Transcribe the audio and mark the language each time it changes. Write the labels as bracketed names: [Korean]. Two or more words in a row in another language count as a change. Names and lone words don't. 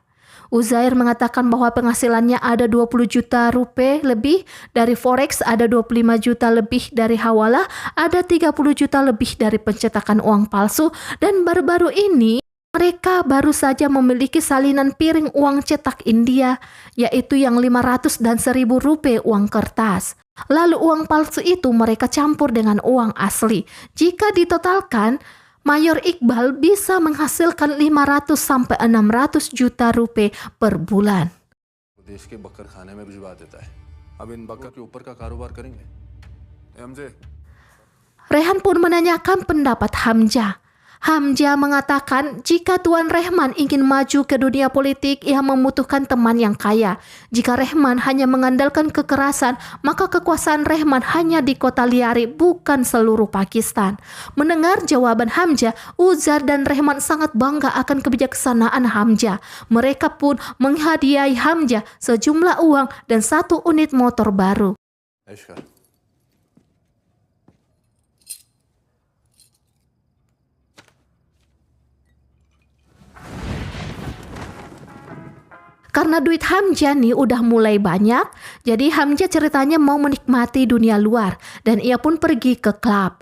[Indonesian] Uzair mengatakan bahwa penghasilannya ada 20 juta rupiah lebih dari forex, ada 25 juta lebih dari hawalah, ada 30 juta lebih dari pencetakan uang palsu, dan baru-baru ini Mereka baru saja memiliki salinan piring uang cetak India, yaitu yang 500 dan 1000 rupiah uang kertas. Lalu uang palsu itu mereka campur dengan uang asli. Jika ditotalkan, Mayor Iqbal bisa menghasilkan 500 sampai 600 juta rupiah per bulan. [Hindi] देश के बकर खाने में भिजवा देता है अब इन बकर के ऊपर का कारोबार करेंगे हमसे [Indonesian] Rehan pun menanyakan pendapat Hamzah. Hamzah mengatakan jika Tuan Rehman ingin maju ke dunia politik, ia membutuhkan teman yang kaya. Jika Rehman hanya mengandalkan kekerasan, maka kekuasaan Rehman hanya di kota Liari, bukan seluruh Pakistan. Mendengar jawaban Hamzah, Uzair dan Rehman sangat bangga akan kebijaksanaan Hamzah. Mereka pun menghadiahi Hamzah sejumlah uang dan 1 unit motor baru. [Hindi] ऐश कर [Indonesian] Karena duit Hamzah nih udah mulai banyak, jadi Hamzah ceritanya mau menikmati dunia luar dan ia pun pergi ke klub.